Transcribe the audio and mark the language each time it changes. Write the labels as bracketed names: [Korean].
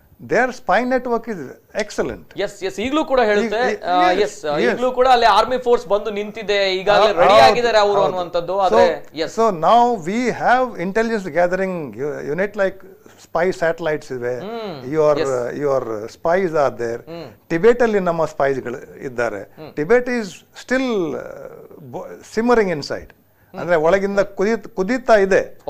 [English] Their spy network is excellent. [Kannada] Yes, ಈಗಲೂ ಕೂಡ ಹೇಳುತ್ತೆ. ಈಗಲೂ ಕೂಡ ಅಲ್ಲಿ ಆರ್ಮಿ ಫೋರ್ಸ್ ಬಂದು ನಿಂತಿದೆ, ಈಗಾಗಲೇ ರೆಡಿ ಆಗಿದ್ದಾರೆ ಅವರು ಅನ್ನುವಂಥದ್ದು. [English] So now we have intelligence gathering unit like spy satellites ಇವೆ, your spies are there. [Kannada] Tibet ಅಲ್ಲಿ ನಮ್ಮ ಸ್ಪೈಸ್ ಗಳು ಇದ್ದಾರೆ. [English] Tibet is still simmering inside, [Kannada] ಅಂದ್ರೆ ಒಳಗಿಂದ ಕುದೀತಾ ಇದೆ.